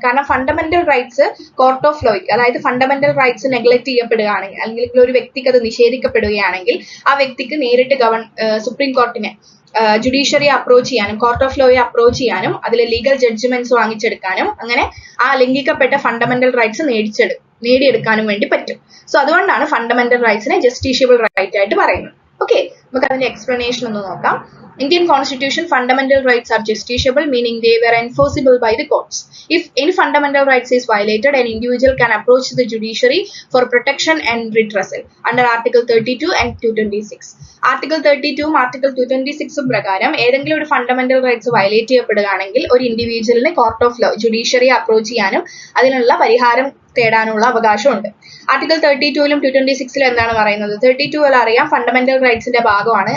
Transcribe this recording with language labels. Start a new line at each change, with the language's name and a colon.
Malayalam: കാരണം fundamental rights court of ലോയ്ക്ക്, അതായത് fundamental rights neglect ചെയ്യപ്പെടുകയാണെങ്കിൽ, അല്ലെങ്കിൽ ഒരു വ്യക്തിക്ക് അത് നിഷേധിക്കപ്പെടുകയാണെങ്കിൽ ആ വ്യക്തിക്ക് നേരിട്ട് സുപ്രീം കോർട്ടിനെ, ജുഡീഷ്യറിയെ അപ്രോച്ച് ചെയ്യാനും കോർട്ട് ഓഫ് ലോയെ അപ്രോച്ച് ചെയ്യാനും അതിൽ ലീഗൽ ജഡ്ജ്മെന്റ്സ് വാങ്ങിച്ചെടുക്കാനും അങ്ങനെ ആ ലംഘിക്കപ്പെട്ട ഫണ്ടമെന്റൽ റൈറ്റ്സ് നേടിയെടുക്കാനും വേണ്ടി പറ്റും. സോ അതുകൊണ്ടാണ് ഫണ്ടമെന്റൽ റൈറ്റ്സിനെ ജസ്റ്റിഷ്യബിൾ റൈറ്റ് ആയിട്ട് പറയുന്നത്. ഓക്കെ, നമുക്ക് അതിന്റെ എക്സ്പ്ലനേഷൻ ഒന്ന് നോക്കാം.
English: Indian Constitution fundamental rights are justiciable, meaning they were enforceable by the courts. If any fundamental rights is violated, an individual can approach the judiciary for protection and redressal under Article 32 and 226.
Malayalam: Article 32 Article 226 പ്രകാരം ഏതെങ്കിലും ഒരു fundamental rights violate ചെയ്യപ്പെടുകയാണെങ്കിൽ ഒരു ഇൻഡിവിജ്വലിനെ court of law judiciary approach ചെയ്യാനും അതിനുള്ള പരിഹാരം തേടാനുള്ള അവകാശമുണ്ട്. Article 32ലും 226ലും എന്താണ് പറയുന്നത്? 32 അറിയാം, ഫണ്ടമെന്റൽ റൈറ്റ്സിന്റെ ഭാഗമാണ്.